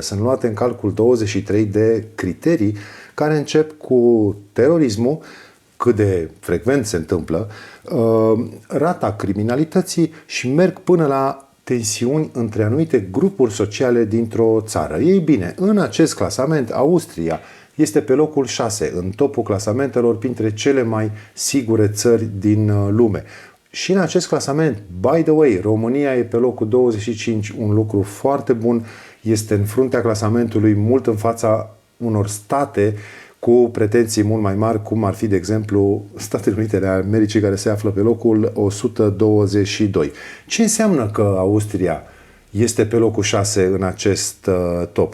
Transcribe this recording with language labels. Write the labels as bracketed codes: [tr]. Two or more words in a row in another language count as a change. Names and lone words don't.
[ro] Sunt luate în calcul 23 de criterii care încep cu terorismul, cât de frecvent se întâmplă, rata criminalității și merg până la tensiuni între anumite grupuri sociale dintr-o țară. Ei bine, în acest clasament, Austria este pe locul 6 în topul clasamentelor printre cele mai sigure țări din lume. Și în acest clasament, [en] by the way, [ro] România e pe locul 25, un lucru foarte bun, este în fruntea clasamentului, mult în fața unor state cu pretenții mult mai mari, cum ar fi, de exemplu, Statele Unite ale Americii, care se află pe locul 122. Ce înseamnă că Austria este pe locul 6 în acest top?